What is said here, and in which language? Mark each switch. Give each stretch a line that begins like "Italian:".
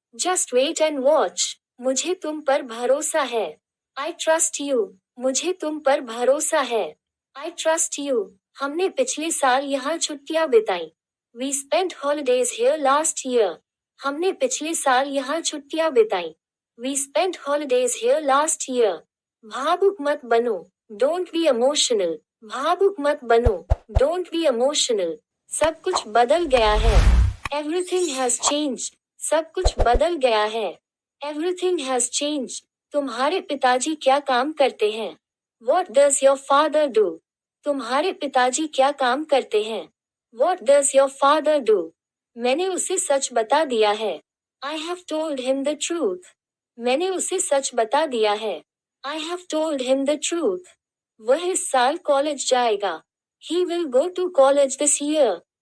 English: Just wait and watch.
Hindi: मुझे तुम पर भरोसा है।
English: I trust you.
Hindi: मुझे तुम पर भरोसा है।
English: I trust you.
Hindi: हमने पिछले साल यहाँ छुट्टियाँ बिताई।
English: We spent holidays here last year.
Hindi: हमने पिछले साल यहाँ छुट्टियाँ बिताई।
English: We spent holidays here last year.
Hindi: भावुक मत बनो।
English: Don't be emotional.
Hindi: भावुक मत बनो।
English: Don't be emotional.
Hindi: सब कुछ बदल गया है।
English: Everything has changed.
Hindi: सब कुछ बदल गया है।
English: Everything has changed.
Hindi: तुम्हारे पिताजी क्या काम करते हैं?
English: What does your father do?
Hindi: तुम्हारे पिताजी क्या काम करते हैं?
English: What does your father do?
Hindi: मैंने उसे सच बता दिया है।
English: I have told him the truth.
Hindi: मैंने उसे सच बता दिया है।
English: I have told him the truth.
Hindi: वह इस साल कॉलेज जाएगा।
English: He will go to college this year.